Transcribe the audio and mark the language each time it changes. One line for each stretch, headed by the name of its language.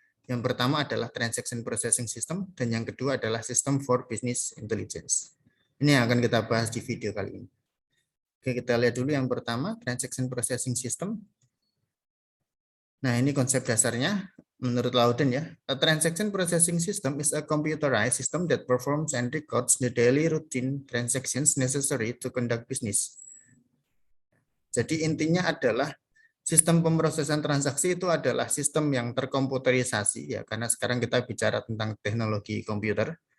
Indonesian: Yang pertama adalah Transaction Processing System, dan yang kedua adalah System for Business Intelligence. Ini yang akan kita bahas di video kali ini. Oke, kita lihat dulu yang pertama, Transaction Processing System. Nah, ini konsep dasarnya menurut Loudon ya.
English: A transaction processing system is a computerized system that performs and records the daily routine transactions necessary to conduct business.
Indonesian: Jadi intinya adalah sistem pemrosesan transaksi itu adalah sistem yang terkomputerisasi ya, karena sekarang kita bicara tentang teknologi komputer.